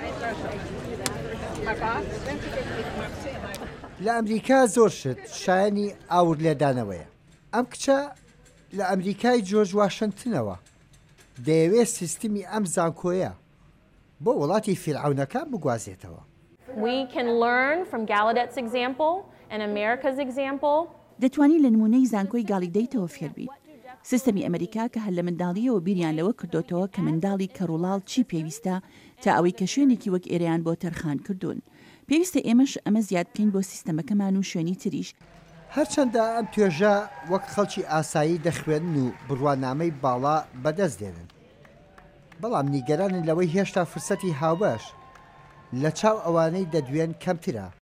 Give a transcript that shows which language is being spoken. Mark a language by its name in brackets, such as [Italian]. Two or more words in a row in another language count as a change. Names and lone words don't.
[Central Kurdish] لە ئەمریکا زۆر شت شایانی ئاور لێدانەوەیە. ئەم کچە لە ئەمریکای جۆرج واشنگتنەوە دەیەوێت سیستمی ئەم زانکۆیە بۆ وڵاتی فیرعەونەکان بگوازێتەوە. [English] We can learn from Gallaudet's example and America's example. [Central Kurdish] دەتوانی لە نمونەی زانکۆی گالیدەیتەوە فێر بیت. سیستەمی ئەمریکا کە هەر لە منداڵیەوە بیریان لەوە کردوتەوە کە منداڵی کەڕوڵاڵ چی پێویستە تا ئەوەی کە شوێنێکی وەک ئێرەیان بۆ تەرخان کردوون. پێویستە ئێمەش ئەمە زیاد بکەین بۆ سیستەمەکەمان و شوێنی تریش. هەرچەندە ئەم توێژە وەک خەڵکی ئاسایی دەخوێنن و بڕوانامەی باڵا بەدەست دێنن بەڵام نیگەرانن لەوەی هێشتا فرسەتی هاوبەش لە چاو ئەوانەی دەدوێن کەمترە.